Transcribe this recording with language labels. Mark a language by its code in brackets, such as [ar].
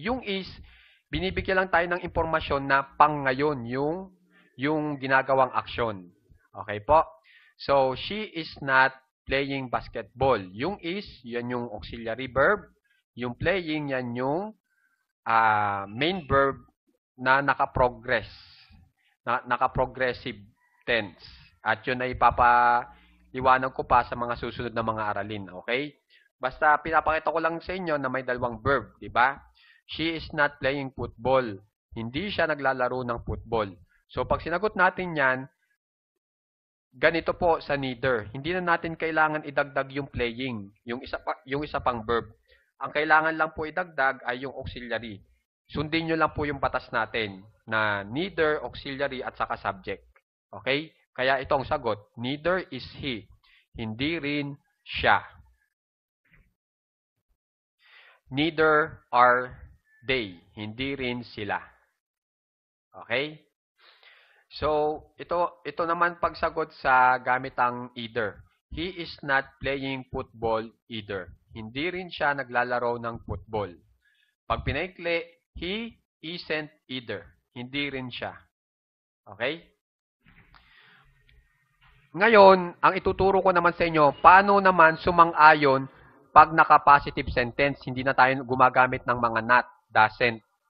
[tl] Yung is, binibigyan lang tayo ng impormasyon na pang ngayon yung ginagawang aksyon. Okay po? [en] So, she is not playing basketball. [tl] Yung is, yan yung auxiliary verb. Yung playing, yan yung main verb na naka-progress. Naka-progressive tense. At yun ay ipapaliwanag ko pa sa mga susunod na mga aralin. Okay? Basta pinapakita ko lang sa inyo na may dalawang verb. Diba? [en] She is not playing football. [tl] Hindi siya naglalaro ng football. So, pag sinagot natin yan, ganito po sa neither. Hindi na natin kailangan idagdag yung playing, yung isa pang verb. Ang kailangan lang po idagdag ay yung auxiliary. Sundin nyo lang po yung batas natin na neither, auxiliary, at saka subject. Okay? Kaya ito ang sagot. [en] Neither is he. [tl] Hindi rin siya. [en] Neither are they. [tl] Hindi rin sila. Okay? So, ito naman pagsagot sa gamit ang either. [en] He is not playing football either. [tl] Hindi rin siya naglalaro ng football. Pag pinaikli, [en] he isn't either. [tl] Hindi rin siya. Okay? Ngayon, ang ituturo ko naman sa inyo, paano naman sumang-ayon pag naka-positive sentence, hindi na tayo gumagamit ng mga not, doesn't.